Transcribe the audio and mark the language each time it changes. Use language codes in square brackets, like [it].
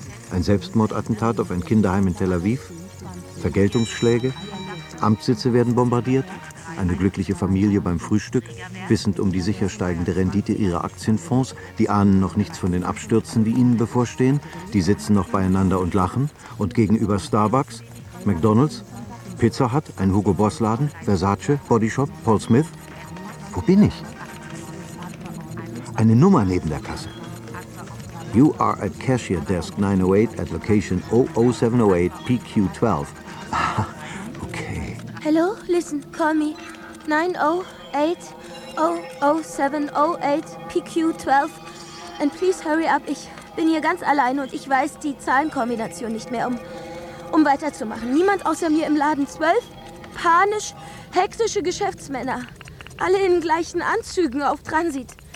[de] ein Selbstmordattentat auf ein Kinderheim in Tel Aviv, Vergeltungsschläge, Amtssitze werden bombardiert, eine glückliche Familie beim Frühstück, wissend um die sicher steigende Rendite ihrer Aktienfonds, die ahnen noch nichts von den Abstürzen, die ihnen bevorstehen, die sitzen noch beieinander und lachen und gegenüber Starbucks, McDonald's, Pizza Hut, ein Hugo Boss Laden, Versace, Body Shop, Paul Smith. Wo bin ich? Eine Nummer neben der Kasse. [en] You are at cashier desk 908 at location 00708 PQ12. Hello, listen, call me 908-00708-PQ12 and please hurry up, [de] ich bin hier ganz allein und ich weiß die Zahlenkombination nicht mehr, um weiterzumachen. Niemand außer mir im Laden, 12 panisch hektische Geschäftsmänner, alle in gleichen Anzügen auf Transit.